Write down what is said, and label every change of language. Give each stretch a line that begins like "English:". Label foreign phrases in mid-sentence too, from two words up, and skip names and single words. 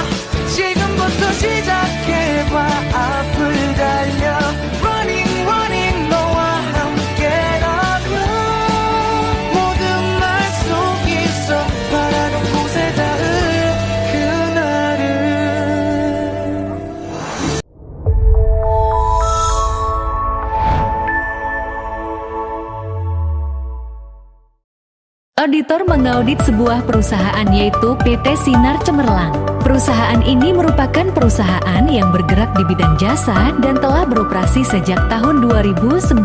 Korean: 지금부터 시작해봐. 앞을 달려
English: Running running
Korean: 너와 함께라면 모든 날 속에서 바라는 곳에 닿을 그날을.
Indonesian: Auditor mengaudit sebuah perusahaan yaitu PT Sinar Cemerlang. Perusahaan ini merupakan perusahaan yang bergerak di bidang jasa dan telah beroperasi sejak tahun 2019.